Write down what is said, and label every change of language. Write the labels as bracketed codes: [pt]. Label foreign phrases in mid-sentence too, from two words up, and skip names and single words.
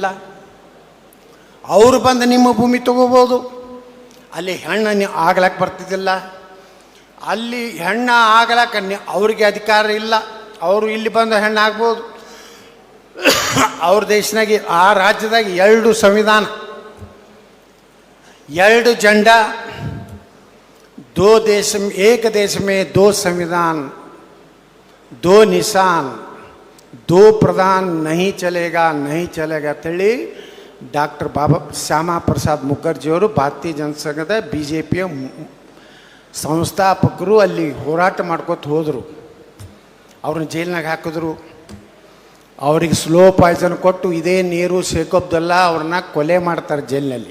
[kn] ಅವರು ಬಂದು ನಿಮ್ಮ ಭೂಮಿ ತಗೋಬೋದು. ಅಲ್ಲಿ ಹೆಣ್ಣು ನೀವು ಆಗ್ಲಕ್ಕೆ ಬರ್ತಿದ್ದಿಲ್ಲ. ಅಲ್ಲಿ ಹೆಣ್ಣು ಆಗ್ಲಕ್ಕೆ ಅವ್ರಿಗೆ ಅಧಿಕಾರ ಇಲ್ಲ. ಅವರು ಇಲ್ಲಿ ಬಂದು ಹೆಣ್ಣು ಆಗ್ಬೋದು. ಅವ್ರ ದೇಶನಾಗೆ ಆ ರಾಜ್ಯದಾಗ 2 ಸಂವಿಧಾನ, [hi] 2 झंडा, 2 देश, एक देश में 2 संविधान, 2 निशान, 2 प्रधान नहीं चलेगा [kn] ಅಂತೇಳಿ ಡಾಕ್ಟರ್ ಶ್ಯಾಮಾ ಪ್ರಸಾದ್ ಮುಖರ್ಜಿಯವರು ಭಾರತೀಯ ಜನಸಂಘದ BJPಯ ಸಂಸ್ಥಾಪಕರು ಅಲ್ಲಿ ಹೋರಾಟ ಮಾಡ್ಕೊತ ಹೋದರು. ಅವ್ರನ್ನ ಜೈಲಿನಾಗ ಹಾಕಿದ್ರು. ಅವ್ರಿಗೆ [en] slow poison [kn] ಕೊಟ್ಟು ಇದೇ ನೀರು ಶೇಖ್ ಅಬ್ದುಲ್ಲಾ ಅವ್ರನ್ನ ಕೊಲೆ ಮಾಡ್ತಾರೆ ಜೈಲಿನಲ್ಲಿ.